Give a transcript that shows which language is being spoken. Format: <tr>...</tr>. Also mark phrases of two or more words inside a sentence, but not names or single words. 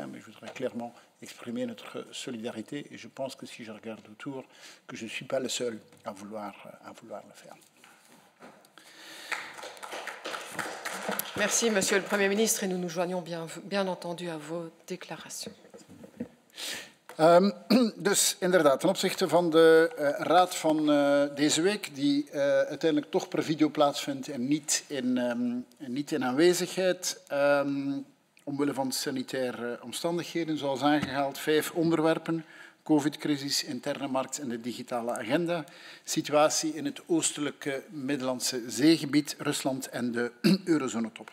<fr>Mais je voudrais clairement exprimer notre solidarité et je pense que si je regarde autour, que je ne suis pas le seul à vouloir le faire. Merci, Monsieur le Premier ministre, et nous nous joignons bien entendu à vos déclarations.</fr> <nl>Dus inderdaad, ten opzichte van de raad van deze week, die uiteindelijk toch per video plaatsvindt en niet in aanwezigheid, omwille van sanitaire omstandigheden, zoals aangehaald, 5 onderwerpen: COVID-crisis, interne markt en de digitale agenda, situatie in het oostelijke Middellandse zeegebied, Rusland en de eurozonetop.</nl>